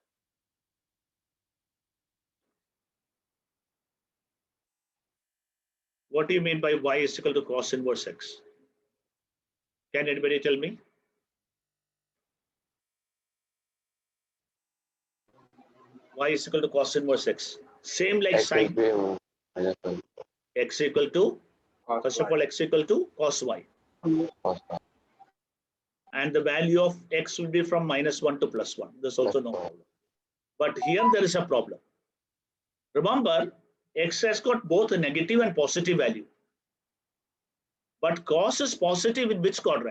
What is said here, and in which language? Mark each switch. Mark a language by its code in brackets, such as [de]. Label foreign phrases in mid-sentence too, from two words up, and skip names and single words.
[en] What do you mean by y is equal to cos inverse x? Can anybody tell me? Y is equal to cos inverse x. Same like X will sine. be -1 X equal to, cos first y of all, x equal to cos y. cos y And the value of x will be from -1 to +1. There's also no plus problem. But here there is a problem. Remember, x has got both a negative and positive value. But cos is positive in which quadrant?